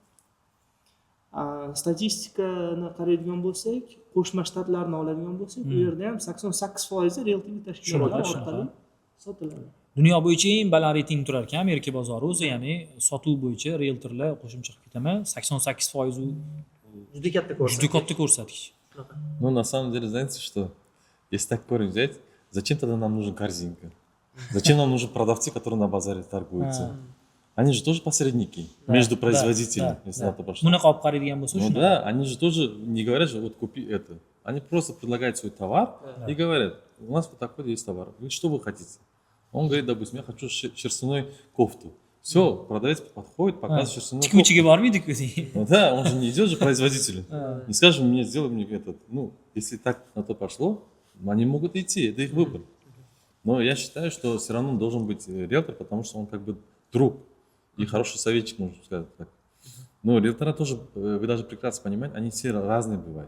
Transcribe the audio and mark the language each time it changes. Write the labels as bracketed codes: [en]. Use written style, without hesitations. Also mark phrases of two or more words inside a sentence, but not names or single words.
[uz] Statistikani qaraydigan bo'lsak, Qo'shma Shtatlarni oladigan bo'lsak, u yerda ham 88% realtorlik tashkilotlari orqali sotiladi. Dunyo bo'yicha eng baland reyting turar ekan Amerika bozori o'zi, ya'ni sotuv bo'yicha realtorlar qo'shimcha qilib ketaman, 88% u Juda katta ko'rsatkich. juda katta ko'rsatkich. [ru] Ну, на самом деле, знаете что? Если так корень взять, зачем тогда нам нужна корзинка? Зачем нам нужны продавцы, которые на базаре торгуются? Они же тоже посредники между производителями, если на то пошло. [uz] Bunaqa olib qaraydigan bo'lsa, [ru] Ну да, они же тоже не говорят, что вот купи это. Они просто предлагают свой товар и говорят, у нас вот такой есть товар. Вы что вы хотите? Он говорит, допустим, я хочу шерстяной кофту. Все, продавец подходит, показывает шерстяную кофту. [uz] tikuvchiga bormaydi-ku. [ru] Ну да, он же не идет же производителю. Не скажет мне, сделай мне этот. Ну, если так на то пошло, они могут идти, это их выбор. Но я считаю, что все равно должен быть риэлтор, потому что он как бы друг и хороший советчик, можно сказать так. Но риэлтора тоже, вы даже прекрасно понимаете, они все разные бывают.